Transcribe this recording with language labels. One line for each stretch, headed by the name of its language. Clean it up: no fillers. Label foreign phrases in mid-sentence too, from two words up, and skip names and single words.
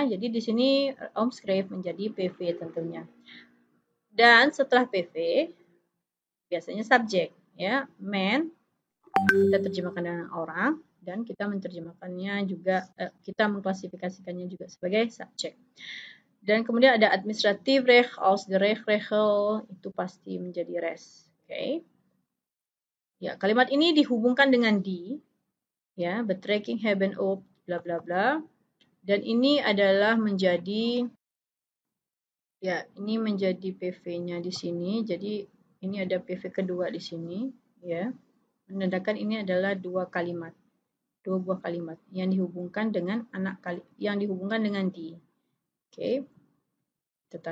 Indonesian: Jadi di sini omschrijf menjadi PV tentunya. Dan setelah PV biasanya subjek, ya. Man kita terjemahkan dengan orang, dan kita menerjemahkannya juga, kita mengklasifikasikannya juga sebagai subjek. Dan kemudian ada
Dutch: administratif recht, als de rechtregel,
Indonesian: itu pasti menjadi res. Oke. Ya, kalimat ini dihubungkan dengan di, ya,
Dutch: betrekking hebben op, bla bla bla.
Indonesian: Dan ini adalah menjadi, ya, ini menjadi PV-nya di sini. Jadi ini ada PV kedua di sini, ya. Menandakan ini adalah dua buah kalimat yang dihubungkan dengan yang dihubungkan dengan di.